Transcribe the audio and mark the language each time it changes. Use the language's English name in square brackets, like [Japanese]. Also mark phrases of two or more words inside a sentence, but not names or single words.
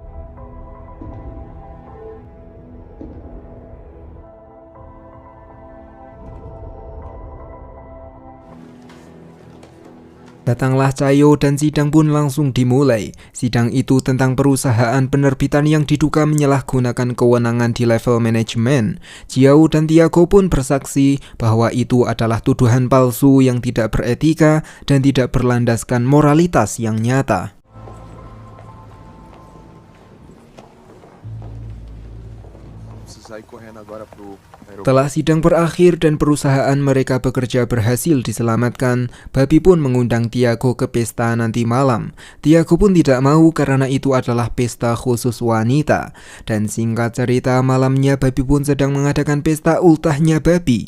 [Indonesian] Datanglah Cahyo dan sidang pun langsung dimulai. Sidang itu tentang perusahaan penerbitan yang diduga menyalahgunakan kewenangan di level manajemen. Cahyo dan Tiago pun bersaksi bahwa itu adalah tuduhan palsu yang tidak beretika dan tidak berlandaskan moralitas yang nyata. [Portuguese] sair correndo agora pro aeroporto. [Indonesian] Setelah sidang berakhir dan perusahaan mereka bekerja berhasil diselamatkan, Babi pun mengundang Tiago ke pesta nanti malam. Tiago pun tidak mau karena itu adalah pesta khusus wanita. Dan singkat cerita, malamnya Babi pun sedang mengadakan pesta ultahnya Babi.